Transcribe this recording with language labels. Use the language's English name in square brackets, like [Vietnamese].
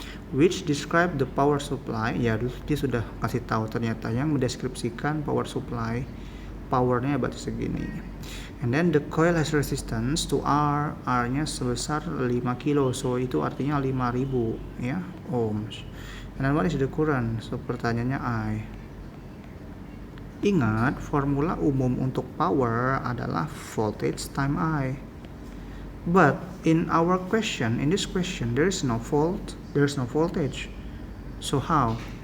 [English] Which describe the power supply. [Indonesian] Ya, dia sudah kasih tahu ternyata yang mendeskripsikan power supply. Powernya berarti segini. [English] And then the coil has resistance to R. [Indonesian] R-nya sebesar 5 kilo, so itu artinya 5000 ya, ohms. [English] And then what is the current? [Indonesian] So pertanyaannya I. Ingat, formula umum untuk power adalah voltage time I. [English] But in our question, in this question, there is no voltage. So how?